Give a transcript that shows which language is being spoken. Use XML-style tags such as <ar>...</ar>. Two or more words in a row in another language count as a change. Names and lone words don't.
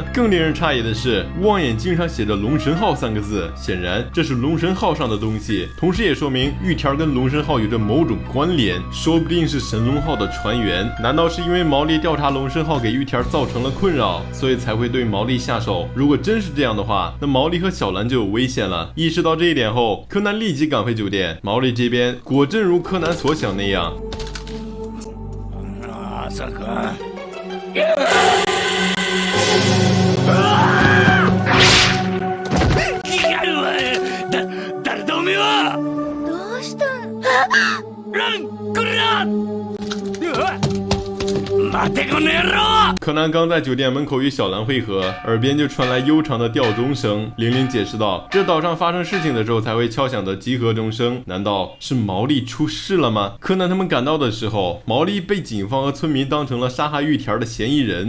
<zh>更令人诧异的是，望远镜上写着龙神号3个字，显然这是龙神号上的东西，同时也说明玉田跟龙神号有着某种关联，说不定是神龙号的船员。难道是因为毛利调查龙神号给玉田造成了困扰，所以才会对毛利下手？如果真是这样的话，那毛利和小兰就有危险了。意识到这一点后，柯南立即赶回酒店。毛利这边果真如柯南所想那样。</zh> <ja>どうしたん？ランクラ！待てこの野郎！</ja> <zh>柯南刚在酒店门口与小兰会合，耳边就传来悠长的吊钟声。玲玲解释道，这岛上发生事情的时候才会敲响的集合钟声，难道是毛利出事了吗？柯南他们赶到的时候，毛利被警方和村民当成了杀害玉田的嫌疑人。</zh>